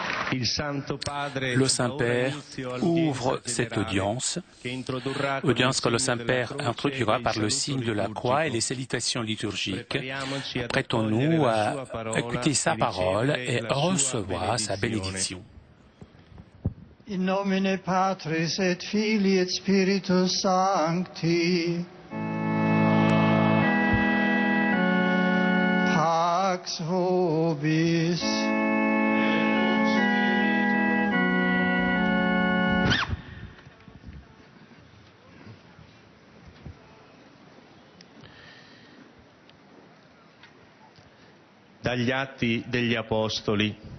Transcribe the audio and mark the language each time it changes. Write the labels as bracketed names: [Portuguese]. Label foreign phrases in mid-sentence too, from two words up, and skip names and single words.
[French] Le Saint-Père ouvre cette audience que le Saint-Père introduira par le signe de la croix et les salutations liturgiques. Prêtons-nous à écouter sa parole et recevoir sa bénédiction. [Latin] In nomine Patris et Filii et Spiritus Sancti. Pax vobis. [Italian] Dagli Atti degli Apostoli.